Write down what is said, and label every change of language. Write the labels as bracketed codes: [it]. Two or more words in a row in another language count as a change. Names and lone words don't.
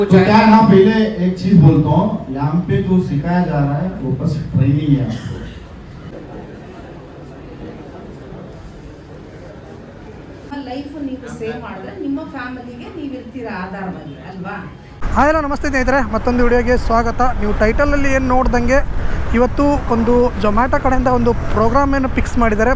[hi] तो क्या है ना, पहले एक चीज बोलता हूँ, यहाँ पे जो सिखाया जा रहा है वो बस ट्रेनिंग है आपको। [kn] ಲೈಫ್ ನೀವು ಸೇವ್ ಮಾಡಿದ್ರೆ ನಿಮ್ಮ ಫ್ಯಾಮಿಲಿಗೆ ನೀವು ಇರ್ತೀರಾ ಆಧಾರವಾಗಿ ಅಲ್ವಾ. [en] hi hello [kn] ನಮಸ್ತೆ ಸ್ನೇಹಿತರೆ, ಮತ್ತೊಂದು ವಿಡಿಯೋಗೆ ಸ್ವಾಗತ. ನೀವು ಟೈಟಲಲ್ಲಿ ಏನು ನೋಡ್ದಂಗೆ ಇವತ್ತು ಒಂದು ಜೊಮ್ಯಾಟೊ ಕಡೆಯಿಂದ ಒಂದು ಪ್ರೋಗ್ರಾಮ್ ಏನು ಫಿಕ್ಸ್ ಮಾಡಿದ್ದಾರೆ.